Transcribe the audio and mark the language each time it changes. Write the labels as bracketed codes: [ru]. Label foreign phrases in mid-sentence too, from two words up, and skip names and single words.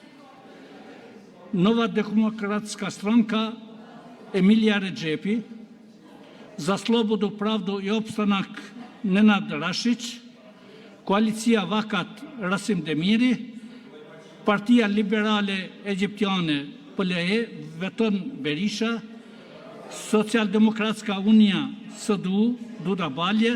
[sr] Nova Demokratska Stranka, Emilia Regjepi. Za slobodu, pravdu i opstanak, Nenad Rashić. Koalicija Vakat, Rasim Demiri. [sq] Partia Liberale Egjiptiane, PLE, Veton Berisha. [sr] Socialdemokratska Unia, SDU, Duda Balje.